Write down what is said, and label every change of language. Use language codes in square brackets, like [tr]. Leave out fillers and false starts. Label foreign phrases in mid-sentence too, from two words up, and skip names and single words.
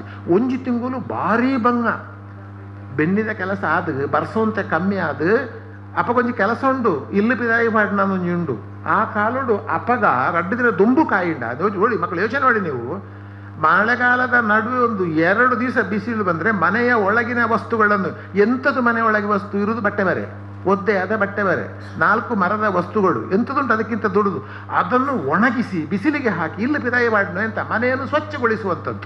[tcy] ಒಂಜಿ ತಿಂಗಳು ಭಾರಿ ಬಂಗ ಬೆನ್ನಿದ ಕೆಲಸ ಆದ ಬರ್ಸೋಂತೆ ಕಮ್ಮಿ ಆದ ಅಪ್ಪಗೊಂಜಿ ಕೆಲಸ ಉಂಡು ಇಲ್ಲಿ ಪಿದಾಯಿ ಮಾಡಿ ನಾನು ಉಂಡು ಆ ಕಾಲುಡು ಅಪಗ ರಡ್ಡಿದ್ರೆ ದುಂಬು ಕಾಯಿಂಡ [kn] ನೋಡಿ ಮಕ್ಕಳು ಯೋಚನೆ ಮಾಡಿ ನೀವು. ಮಳೆಗಾಲದ ನಡುವೆ ಒಂದು 2 ದಿವಸ ಬಿಸಿಲು ಬಂದರೆ ಮನೆಯ ಒಳಗಿನ ವಸ್ತುಗಳನ್ನು, ಎಂಥದ್ದು ಮನೆ ಒಳಗೆ ವಸ್ತು ಇರುವುದು ಬಟ್ಟೆ ಬೇರೆ, ಒದ್ದೆ ಆದ ಬಟ್ಟೆ ಬೇರೆ, 4 ಮರದ ವಸ್ತುಗಳು ಎಂಥದುಂಟು ಅದಕ್ಕಿಂತ ದೊಡ್ಡದು, ಅದನ್ನು ಒಣಗಿಸಿ ಬಿಸಿಲಿಗೆ ಹಾಕಿ [tcy] ಇಲ್ಲಿ ಪಿದಾಯಿ ಮಾಡಿನ [kn] ಅಂತ ಮನೆಯನ್ನು ಸ್ವಚ್ಛಗೊಳಿಸುವಂಥದ್ದು.